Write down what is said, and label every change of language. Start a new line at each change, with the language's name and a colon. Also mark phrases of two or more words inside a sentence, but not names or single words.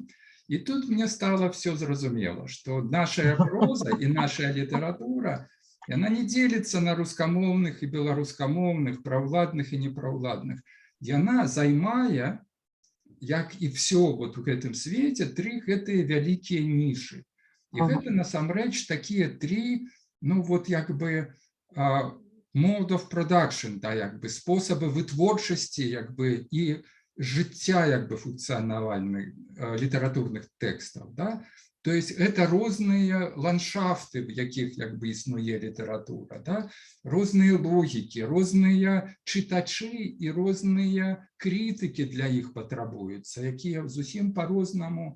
Belarusian: І тут мне стало все зразумела, што наша проза і наша літаратура, яна не дзеліцца на рускамоўных і беларускамоўных, праўладных і непраўладных. Яна займае, як і все вот у гэтым свеце, три гэтыя вялікія нішы. І гэта насамрэч такія три, ну вот як бы
English: mode of production,
Belarusian: да, як бы спосабы вытворчасці, як бы і жыцця як бы функцыянавальных літаратурных тэкстаў, да.
Russian: То есть это
Belarusian: розныя ландшафты, в якіх як бы існуе літаратура, да? Розныя логікі, розныя чытачы і розныя крытыкі для іх патрабуюцца, якія зусім по-рознаму.